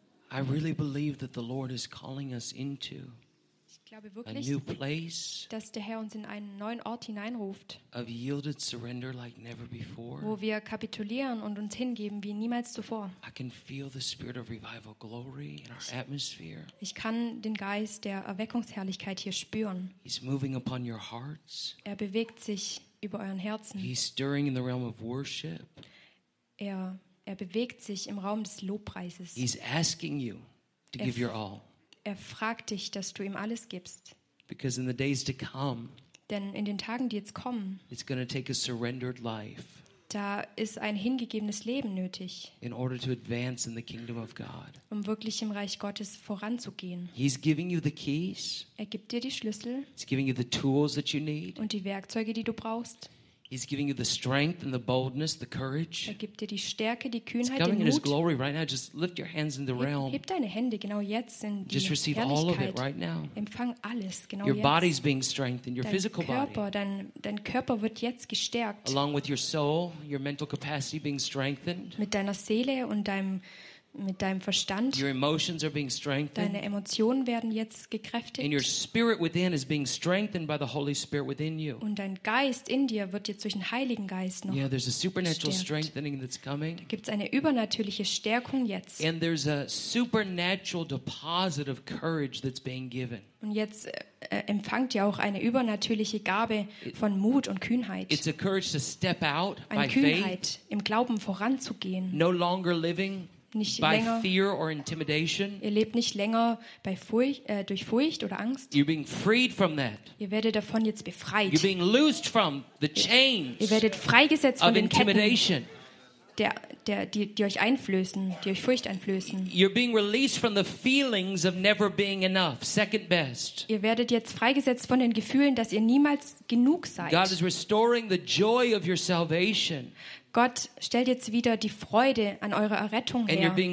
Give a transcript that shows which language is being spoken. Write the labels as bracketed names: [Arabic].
[English] I really believe that the Lord is calling us into a new place, [German] dass der Herr uns in einen neuen Ort hineinruft, [English] of yielded surrender like never before, [German] wo wir kapitulieren und uns hingeben wie niemals zuvor. [English] I can feel the spirit of revival glory in our atmosphere. [German] Ich kann den Geist der Erweckungsherrlichkeit hier spüren. [English] He's moving upon your hearts. [German] Er bewegt sich über euren Herzen. [English] He's stirring in the realm of worship. [German] Er bewegt sich im Raum des Lobpreises. [English] He's asking you to give your all. [German] Er fragt dich, dass du ihm alles gibst. [English] Because in the days to come, [German] denn in den Tagen, die jetzt kommen, [English] it's gonna take a surrendered life, [German] da ist ein hingegebenes Leben nötig, [English] in order to advance in the kingdom of God. [German] Um wirklich im Reich Gottes voranzugehen. [English] He's giving you the keys, [German] er gibt dir die Schlüssel, [English] he's giving you the tools that you need, [German] und die Werkzeuge, die du brauchst. [English] He's giving you the strength and the boldness, the courage. [German] Er gibt dir die Stärke, die Kühnheit, [English] He's coming in His glory right now. Just lift your hands in the realm. [German] Heb deine Hände genau jetzt in die Herrlichkeit. [English] Just receive all of it right now. [German] Empfang alles genau jetzt. [English] Your body's being strengthened. Your physical body. [German] Dein Körper wird jetzt gestärkt. [English] Along with your soul, your mental capacity being strengthened. [German] Mit deiner Seele und deinem Verstand. [English] Your emotions are being strengthened. [German] Deine Emotionen werden jetzt gekräftigt. [English] And your spirit within is being strengthened by the Holy Spirit within you. [German] Und dein Geist in dir wird jetzt durch den Heiligen Geist noch. [English] Yeah, there's a supernatural strengthening that's coming. [German] Da gibt's eine übernatürliche Stärkung jetzt. [English] And there's a supernatural deposit of courage that's being given. [German] Und jetzt empfangt ihr auch eine übernatürliche Gabe von Mut und Kühnheit. [English] It's a courage to step out by faith. [German] Eine Kühnheit, im Glauben voranzugehen. [English] No longer living [German] nicht [English] by [German] länger, [English] fear or intimidation. [German] Ihr lebt nicht länger bei durch Furcht oder Angst. [English] You're being freed from that. [German] Ihr werdet davon jetzt befreit. [English] You're being loosed from the chains. [German] Ihr werdet freigesetzt [English] of [German] von den Ketten, die euch einflößen, die euch Furcht einflößen. [English] You're being released from the feelings of never being enough, second best. [German] Ihr werdet jetzt freigesetzt von den Gefühlen, dass ihr niemals genug seid. [English] God is restoring the joy of your salvation. [German] Gott stellt jetzt wieder die Freude an eurer Errettung her.